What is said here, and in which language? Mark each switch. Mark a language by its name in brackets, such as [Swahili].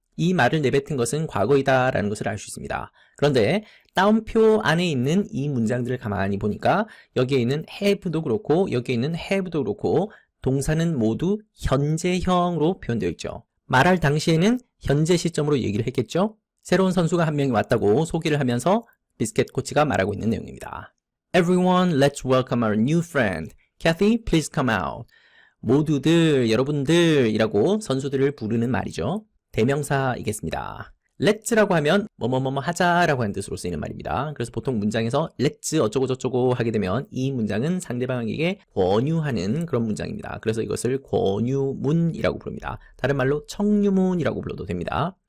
[Korean] 이 말을 내뱉은 것은 과거이다 라는 것을 알 수 있습니다. 그런데 따옴표 안에 있는 이 문장들을 가만히 보니까 여기에 있는 have도 그렇고 여기에 있는 have도 그렇고 동사는 모두 현재형으로 표현되어 있죠. 말할 당시에는 현재 시점으로 얘기를 했겠죠. 새로운 선수가 한 명이 왔다고 소개를 하면서 비스켓 코치가 말하고 있는 내용입니다. [English] Everyone, let's welcome our new friend. Kathy, please come out. [Korean] 모두들, 여러분들이라고 선수들을 부르는 말이죠. 대명사이겠습니다. let's라고 하면 뭐뭐뭐뭐 하자라고 하는 뜻으로 쓰이는 말입니다. 그래서 보통 문장에서 let's 어쩌고저쩌고 하게 되면 이 문장은 상대방에게 권유하는 그런 문장입니다. 그래서 이것을 권유문이라고 부릅니다. 다른 말로 청유문이라고 불러도 됩니다.